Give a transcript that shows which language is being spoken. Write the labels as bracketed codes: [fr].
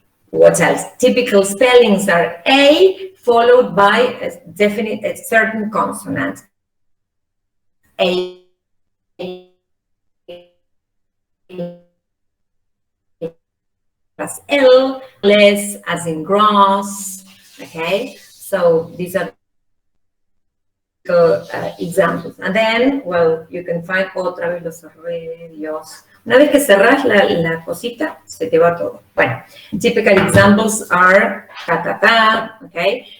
[en] What else? Typical spellings are A followed by a certain consonant. A plus L, less as in grass, okay? So these are examples. And then, well, you can find [es] otra vez los arreglos. Una vez que cerrás la cosita, se te va todo. Bueno, [en] typical examples are ta, okay?